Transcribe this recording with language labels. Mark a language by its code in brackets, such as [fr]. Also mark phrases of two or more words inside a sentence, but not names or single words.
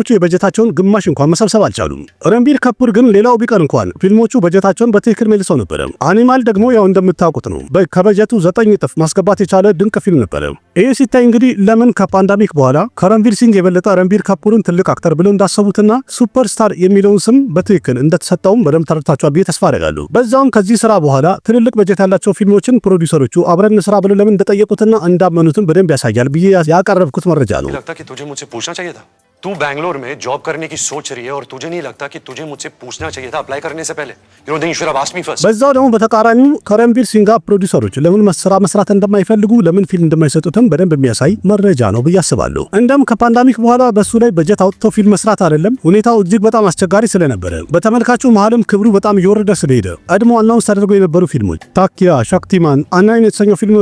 [am] የበጀታቸውን ግማሽ እንኳን መሰብሰብ አልቻሉም። ረንቪር ካፑር ግን ሌላው ቢቀር እንኳን ፊልሞቹ በጀታቸውን በትክክል መልሰው ነበር። አኒማል ደግሞ ያው እንደምታውቁት ነው ከበጀቱ 9 እጥፍ ማስገባት የቻለ ድንቅ ፊልም ነበር። ይህ ሲታይ እንግዲህ ለምን ከፓንዳሚክ በኋላ ከረንቪር ሲንግ የበለጠ ረንቪር ካፑርን ትልቅ አክተር ብለው እንዳሰቡትና ሱፐርስታር የሚለውን ስም በትክክል እንደተሰጠውም በደንብ ተረድታችኋል ብዬ ተስፋ አደርጋለሁ። በዛውም ከዚህ ስራ በኋላ ትልልቅ በጀት ያላቸው ፊልሞችን ፕሮዲውሰሮቹ አብረን ስራ ብለው ለምን እንደጠየቁትና እንዳመኑትን በደንብ ያሳያል ብዬ ያቀረብኩት መረጃ ነው። [hi] तू बैंगलोर में जॉब करने की सोच रही है और तुझे नहीं लगता कि तुझे मुझसे पूछना चाहिए था अप्लाई करने से पहले? [en] You don't think you should have asked me first? [am] በዛው ደግሞ በተቃራኒው ከረንቪር ሲንግ ፕሮዲውሰሮች ለምን መስራት እንደማይፈልጉ ለምን ፊልም እንደማይሰጡትም በደንብ የሚያሳይ መረጃ ነው ብዬ አስባለሁ። እንደም ከፓንዳሚክ በኋላ በሱ ላይ በጀት አውጥተው ፊልም መስራት አይደለም ሁኔታው እጅግ በጣም አስቸጋሪ ስለነበረ በተመልካቹ መሃልም ክብሩ በጣም እየወረደ ስለሄደ ቀድሞ አናውንስ ተደርገው የነበሩ ፊልሞች ታኪያ፣ ሻክቲማን፣ አናይን የተሰኘው ፊልም